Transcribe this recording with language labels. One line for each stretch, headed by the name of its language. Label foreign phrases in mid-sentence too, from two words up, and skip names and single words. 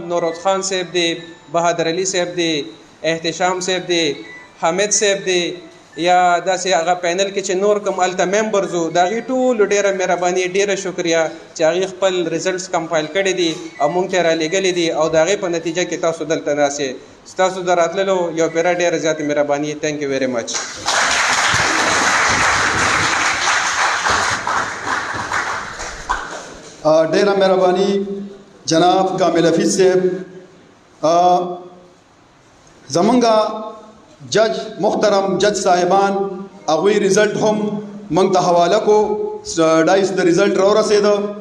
Pashto: نوروز خان صاحب دی، بهادر علي صاحب دی، احتشام صاحب دی، حامد صاحب دی، یا داسې هغه پینل کې چې نور کوم هلته ممبرز وو د هغې ټولو ډېره مهرباني، ډېره شکریه چې هغې خپل
English: results compile
Pashto: کړي دي او موږ ته یې رالیږلي دي او د هغې په نتیجه کې تاسو دلته ناست یې. ستاسو د راتللو یو پیره ډېره زیاته مهرباني.
English: thank you very much.
Pashto: ډېره مهرباني جناب کامل حفیظ صاحب. زمونږ جج محترم جج صاحبان هغوی رزلټ هم موږ ته حواله کو، ډایس د رزلټ راورسېده.